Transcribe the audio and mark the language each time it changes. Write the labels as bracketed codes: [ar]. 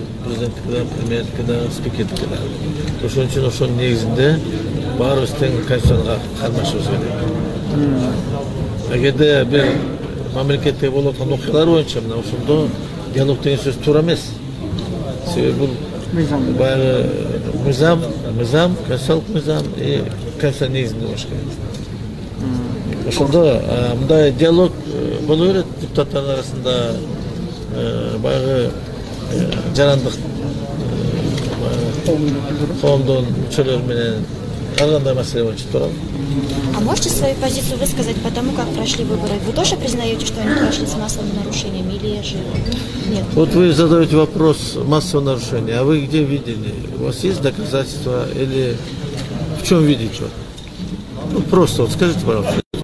[ky] Президенттики да, премьердики да, спикердики да. Ошон үчүн ошонун негизинде баарыбыз тең конституцияга кармашыбыз керек. Эгерде бир мамлекетте болуп аткан окуялар боюнча мына ошондо диалог деген сөз туура эмес. Себеби бул баягы мыйзам, конституциялык мыйзам конституция негизинде болуш керек. Ошондо мындай диалог боло берет депутаттардын арасында, баягы жарандык коомдун мүчөлөрү менен ар кандай маселе боюнча туурабы? [ru] А можете свою позицию высказать по тому, как прошли выборы? Вы тоже признаете, что они прошли с массовыми нарушениями или же нет? Вот вы задаете вопрос массового нарушения, а вы где видели? У вас есть доказательства или в чем видите? Ну просто вот скажите, пожалуйста.